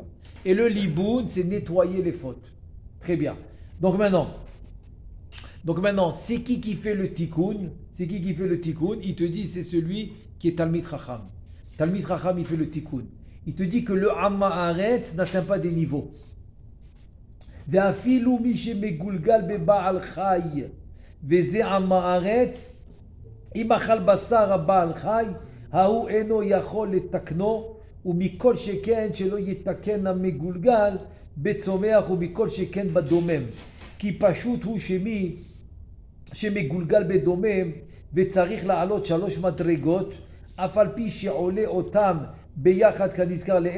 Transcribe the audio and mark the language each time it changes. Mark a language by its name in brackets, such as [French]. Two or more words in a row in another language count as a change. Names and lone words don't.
[French] Et le liboun, c'est nettoyer les fautes. Très bien. Donc maintenant, c'est qui fait le tikkun? C'est qui fait le tikkun? Il te dit c'est celui qui est [Hebrew] תלמיד חכם. תלמיד חכם, [French] il fait le tikkun. Il te dit que le [Hebrew] עם הארץ [French] n'atteint pas des niveaux. [Hebrew] ואפילו מי שמגולגל בבעל חי וזה עם הארץ אם אכל בשר הבעל חי ההוא אינו יכול לתקנו ומכל שכן שלא יתקן המגולגל בצומח ומכל שכן בדומם כי פשוט הוא שמגולגל בדומם וצריך לעלות 3 מדרגות אף על פי שעולה אותם ביחד כנזכר לאל